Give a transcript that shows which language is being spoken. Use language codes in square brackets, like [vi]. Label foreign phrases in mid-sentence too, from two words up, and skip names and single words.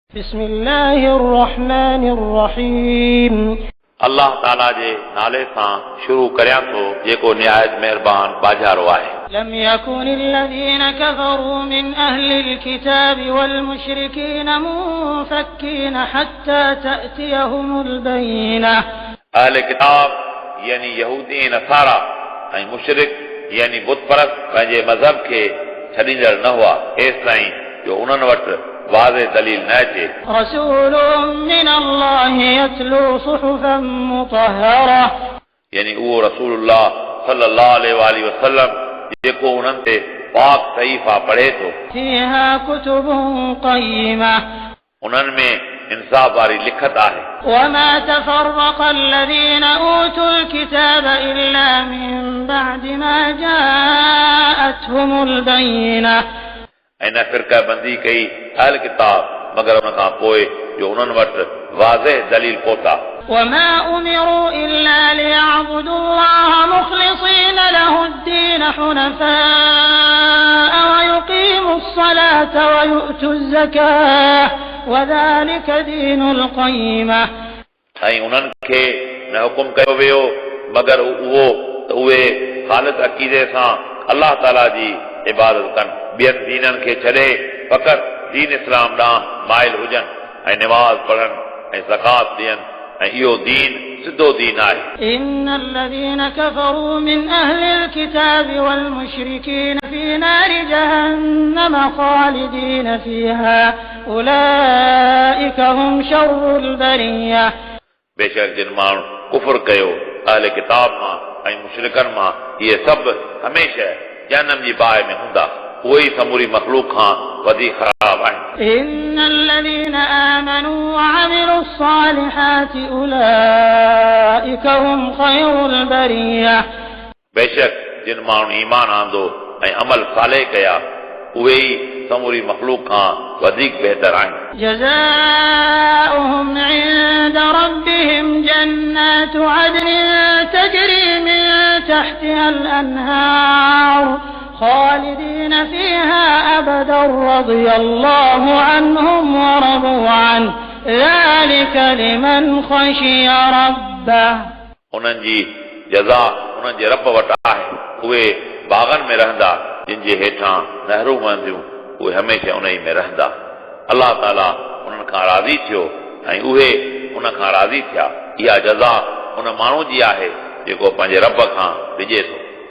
[ar] بسم الله الرحمن الرحيم [sd] अल्लाह ताला जे नाले सां शुरू करियां थो जेको निहायत मेहरबान बाजारो आहे। [ar] لم يكن الذين كفروا من أهل الكتاب والمشركين منفكين حتى تأتيهم البينة। [sd] अहले किताब यानी यहूदी नसारा ऐं मुशरिक यानी बुत परस्त पंहिंजे मज़हब खे छॾींदड़ न हुआ एसि ताईं जो उन्हनि वटि वाज़े दलील न अचे। [ar] رسول من الله يتلو صحفا مطهرة [sd] यानी उहो रसूलुल्लाह [ar] صلى الله عليه وسلم [sd] जेको उन्हनि ते पाक सहीफ़ा पढ़े थो। [ar] فيها كتب قيمة [sd] उन्हनि में इंसाफ वारी लिखत आहे। [ar] وما تفرق الذين اوتوا الكتاب الا من بعد ما جاءتهم البينة [sd] ऐं न फ़िरक़ा बंदी कई अहल किताब मगर उन खां पोइ जो उन्हनि वटि वाज़ेह दलील पहुता। [ar] وما أمروا إلا ليعبدوا الله مخلصين له الدين حنفاء ويقيموا الصلاة ويؤتوا الزكاة وذلك دين القيمة। [sd] ऐं उन्हनि खे न हुकुम कयो वियो मगर उहो त उहे ख़ालिस अक़ीदे सां अल्लाह ताला जी इबादत कनि ॿियनि दीननि खे छॾे फ़क़ति दीन इस्लाम ॾांहुं माइल हुजनि ऐं निमाज़ पढ़नि ऐं ज़कात ॾियनि ऐं इहो दीन सिधो दीन आहे। [ar] إن الذين كفروا من أهل الكتاب والمشركين في نار جهنم خالدين فيها أولئك هم شر البرية। [sd] बेशक जिन माण्हू कुफ़र कयो अहले किताब मां ऐं मुशरिकनि मां इहे सभु हमेशह जहन्नम जी बाहि में हूंदा उहे ई समूरी मख़लूक खां वधीक ख़राब आहिनि। [ar] إن الذين آمنوا وعملوا الصالحات أولئك هم خير البرية। [sd] बेशक जिन माण्हू ईमान आंदो ऐं अमल साले कया उहे ई समूरी मख़लूक खां वधीक बहितर आहिनि। [ar] جزاؤهم عند ربهم جنات عدن تجري من تحتها الأنهار خالدين فيها أبدا رضي الله عنهم ورضوا عنه ذلك لمن خشي ربه। [sd] उन्हनि जी जज़ा उन्हनि जे रब वटि आहे उहे बाग़नि में रहंदा जिन जे हेठां नहरूं वहंदियूं उहे हमेशह उन ई में रहंदा। अल्लाह ताला उन्हनि खां राज़ी थियो ऐं उहे उन खां राज़ी थिया। इहा जज़ा उन माण्हू जी आहे जेको पंहिंजे रब खां डिॼे थो।